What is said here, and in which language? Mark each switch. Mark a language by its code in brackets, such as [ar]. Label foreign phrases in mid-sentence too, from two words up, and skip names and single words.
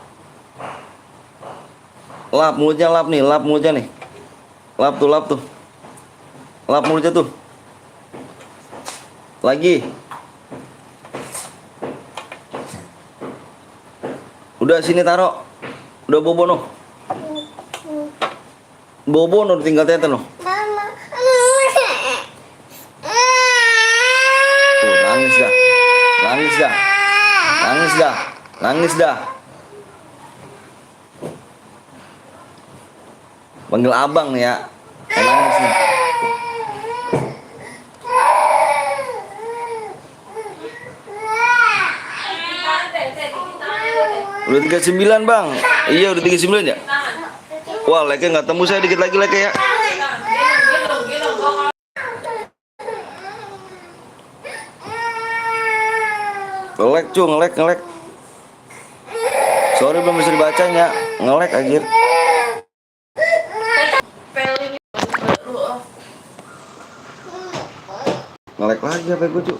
[id] Lap mulutnya nih. Lap tuh. Lap mulutnya tuh. Lagi. Udah sini taro. Udah bobono. Bobono tinggal tete no. Mama. Tuh, nangis dah. Panggil abang nih ya. Nangis nih. Udah 39 bang. Iya udah 39 ya. Wah like-nya nggak tembus, saya dikit lagi like-nya ya. Ngelek. Sorry belum bisa dibacanya. Ngelek anjir. Ngelek lagi apa gue cu.